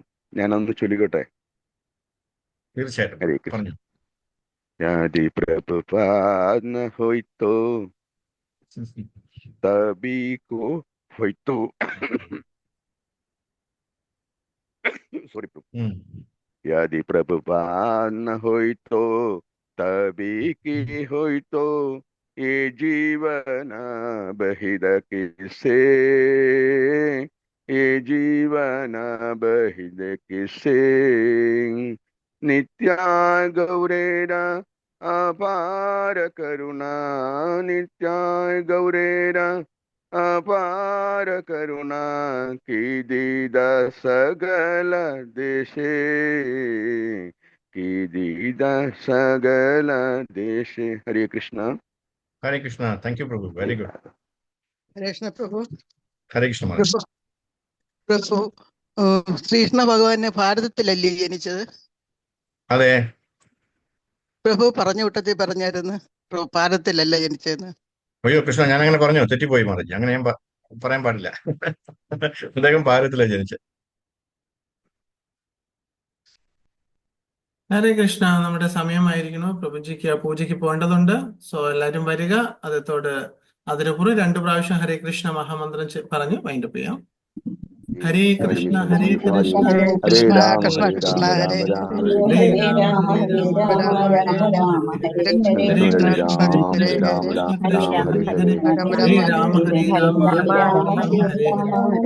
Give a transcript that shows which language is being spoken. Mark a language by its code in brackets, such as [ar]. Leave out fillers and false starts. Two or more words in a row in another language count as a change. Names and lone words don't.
[ml] ഞാനൊന്ന് ചൊല്ലിക്കട്ടെ. തീർച്ചയായിട്ടും ഹരേ കൃഷ്ണ. പറഞ്ഞു. [bn] যদি প্রভুপাদ না হই ত তবে কী হই ত. [ml] സോറി പ്രഭു. ഉം. [bn] যদি প্রভুপাদ না হই ত তবে কী হই ত এ জীবন বহিত কিসে, এ জীবন বহিত কিসে. নিত্য গৌরের অপার করুণা, নিত্য গৌরের অপার করুণা কে দিত সকল দেশে, কে দিত সকল দেশে. हरे कृष्ण. [ml] ഹരേ കൃഷ്ണ. [en] thank you [ml] പ്രഭു. [en] very good. [ml] കൃഷ്ണ പ്രഭു. ഹരേ കൃഷ്ണ മാതാജി. പ്രഭു ശ്രീകൃഷ്ണ ഭഗവാന് ഭാരതത്തിലല്ലേ ജനിച്ചത്? അതെ. പ്രഭു പറഞ്ഞ കൂട്ടത്തിൽ പറഞ്ഞായിരുന്നു പ്രഭു ഭാരതത്തിലല്ല ജനിച്ചതെന്ന്. അയ്യോ കൃഷ്ണ, ഞാൻ അങ്ങനെ പറഞ്ഞോ? തെറ്റിപ്പോയി മാതാജി. അങ്ങനെ ഞാൻ പറയാൻ പാടില്ല. അദ്ദേഹം ഭാരതത്തിലാണ് ജനിച്ചത്. ഹരേ കൃഷ്ണ. നമ്മുടെ സമയമായിരിക്കുന്നു. പ്രഭുജിക്ക് പൂജയ്ക്ക് പോകേണ്ടതുണ്ട്. സോ എല്ലാവരും വരിക. അതോട് അതിനുപുറം 2 പ്രാവശ്യം ഹരേ കൃഷ്ണ മഹാമന്ത്രം പറഞ്ഞ് വൈൻഡപ്പ് ചെയ്യാം. ഹരേ കൃഷ്ണ ഹരേ കൃഷ്ണ हरे കൃഷ്ണ राम കൃഷ്ണ हरे കൃഷ്ണ राम ഹരേ राम राम ഹരേ हरे ഹരേ हरे, രാമ ഹരേ രാമ രാമ രാമ രാമ രാമ രാമ രാമ ഹരേ ഹരേ. ഹരേ कृष्ण കൃഷ്ണ ഹരേ हरे കൃഷ്ണ കൃഷ്ണ राम ഹരേ കൃഷ്ണ राम ഹരേ കൃഷ്ണ राम കൃഷ്ണ हरे ഹരേ हरे. രാമ ഹരേ രാമ രാമ ഹരേ രാമ രാമ രാമ രാമ രാമ ഹരേ ഹരേ ഹരേ.